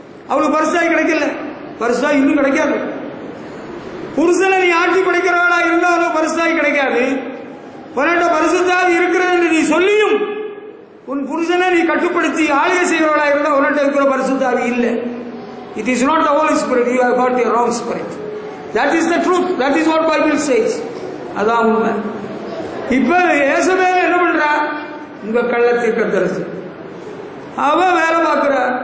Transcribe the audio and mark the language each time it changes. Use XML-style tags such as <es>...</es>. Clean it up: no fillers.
<ta>அவளுக்கு பரிசுத்தாய் கிடைக்கல, பரிசுத்தாய் இன்னும் கிடைக்காது. புருஷனை நீ ஆட்டி படைக்கிறவளா இருந்தாலும் பரிசுத்தாய் கிடைக்காது. உன்னிட்ட பரிசுத்தாய் இருக்கிறது என்று நீ சொல்லியும் உன் புருஷனை நீ கட்டுப்படுத்தி ஆளுகை செய்கிறவளா இருந்தால் உன்னிட்ட இருக்கிற பரிசுத்தாவி இல்லை.</ta> <en>It is not the Holy Spirit, you have got the wrong spirit. That is the truth, that is what Bible says.</en> <ta>அதான் உண்மை. இப்ப ஏசபேல் என்ன பண்றா? உங்க கள்ளத்தீர்க்கதரிசி அவ வேலை பார்க்கிற.</ta>